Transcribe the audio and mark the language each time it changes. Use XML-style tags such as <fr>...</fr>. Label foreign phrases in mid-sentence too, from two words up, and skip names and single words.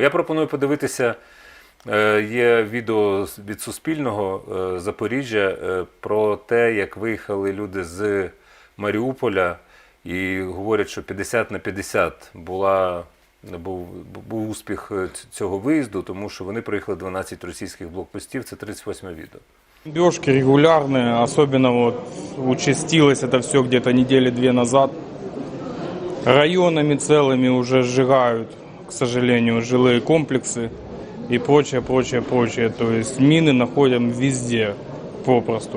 <uk>Я пропоную подивитися, є відео від Суспільного Запоріжжя про те, як виїхали люди з Маріуполя і говорять, що 50/50 був успіх цього виїзду, тому що вони проїхали 12 російських блокпостів, це 38-е відео.</uk> <ru>Бомбежки регулярные, особенно вот участилось это все где-то недели 2 назад. Районами целыми уже сжигают, к сожалению, жилые комплексы и прочее. То есть мины находим везде попросту.</ru>